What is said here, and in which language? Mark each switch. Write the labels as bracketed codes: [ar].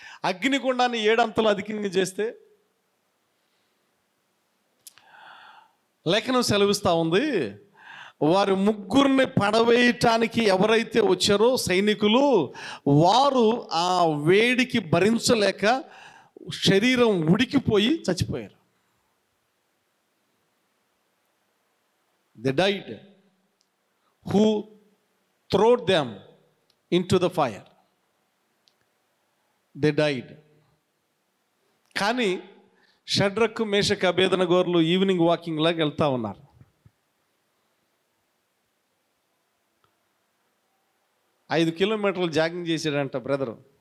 [te] అగ్నిగుండాన్ని 7 అంతలు అధికంగా చేస్తే లేఖనం సెలవిస్తూ ఉంది, వారు ముగ్గురిని పడవేయటానికి ఎవరైతే వచ్చారో సైనికులు, వారు ఆ వేడికి భరించలేక శరీరం ఉడికిపోయి చచ్చిపోయారు. [en] They died who threw them into the fire. They died. [te] కానీ షడ్రకు మేషకు అబేదనగోరులు ఈవినింగ్ వాకింగ్ లాగా వెళ్తూ ఉన్నారు. ఐదు కిలోమీటర్లు జాగింగ్ చేశాడంట బ్రదరు.